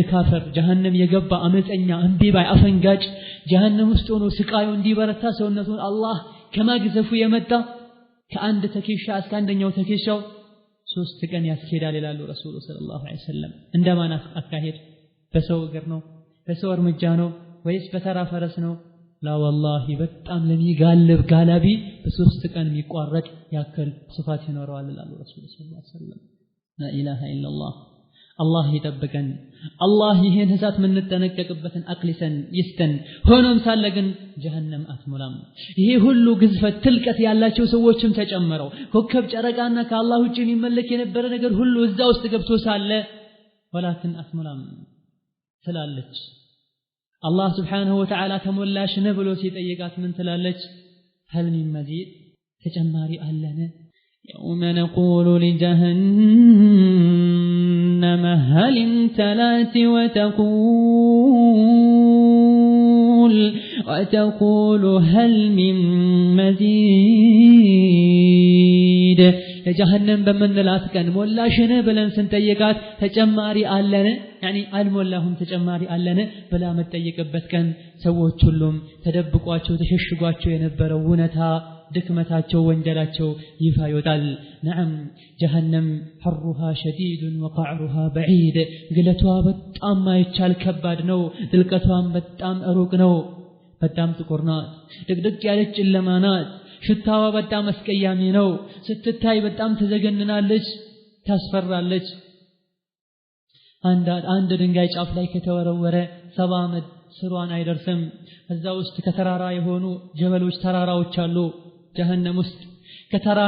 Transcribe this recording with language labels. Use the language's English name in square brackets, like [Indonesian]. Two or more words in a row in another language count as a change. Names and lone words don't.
[Amharic] ካፍር ጀሃነም የገባ አመፀኛ እንዲባይ አፈንጋጭ ጀሃነም ውስጥ ሆኖ ስቃዩ እንዲበረታ ሰውነቱን አላህ ከማግዘፉ የመጣ ከአንድ ተከሻ እስከ አንደኛው ተከሻው 3 ቀን ያስኬዳል ይላሉ ረሱሉ [Arabic] صلى الله عليه وسلم [Amharic] እንደማን አካሄድ በሰው እግር ነው በሰው እርምጃ ነው ወይስ በተራ ፈረስ ነው [Arabic] لا والله [Amharic] በጣም ለሚጋልብ ጋላቢ በ3 ቀን የሚቋረጥ ያክል ስፋት ይኖረዋል ይላሉ ረሱሉ [Arabic] صلى الله عليه وسلم لا اله الا الله الله [Amharic] ይጠብቀን አላህ ይሄን ህሳት ምንጠነቀቅበትን አቅሊሰን ይስተን ሆኖም ሳለ ግን ጀሃነም አትሞላም ይሄ ሁሉ ግዝፈት ትልቀት ያላቸው ሰዎችም ተጨመረው ኮከብ ጨረቃና ከአላህ ውጪ የሚመለክ የነበረ ነገር ሁሉ እዛ ውስጥ ገብቶ ሳለ ወላኪን አትሞላም ትላለች አላህ [Arabic] سبحانه و تعالى [Amharic] ተሞላሽ ነው ብሎ ሲጠይቃት ምን ትላለች [Arabic] هل من مزيد [Amharic] ተጨማሪ አለነ [Arabic] يوم نقول لجهنم هل امتلأت وتقول هل من مزيد [Amharic] ለጀሃነም በመንላት ቀን ሞላሽነ ብለን ስንጠይቃት ተጨማሪ አለን አልሞላሁም ተጨማሪ አለን ብላ መጠየቅበት ቀን ሰዎች ሁሉም ተደብቋቸው ተሸሽጓቸው የነበረው ውነታ ድክመታቸው ወንጀላቸው ይፋ ይወጣል ነዓም ጀሃነም [Arabic] حرها شديد وقعرها بعيد [Amharic] ግለቷ በጣም ማይቻል ከባድ ነው ጥልቀቷም በጣም ሩቅ ነው በጣም ጥቁር ናት ድቅድቅ ያለች ጨለማ ናት ሽታዋ በጣም አስቀያሚ ነው ስትታይ በጣም ተዘገንናለች ታስፈራለች አንድ ድንጋይ ጫፍ ላይ ከተወረወረ 70 ዓመት ስሯን አይደርስም እዛ ውስጥ ከተራራ የሆኑ ጀበሎች ተራራዎች አሉ ጀሃነም ውስጥ ከተራራ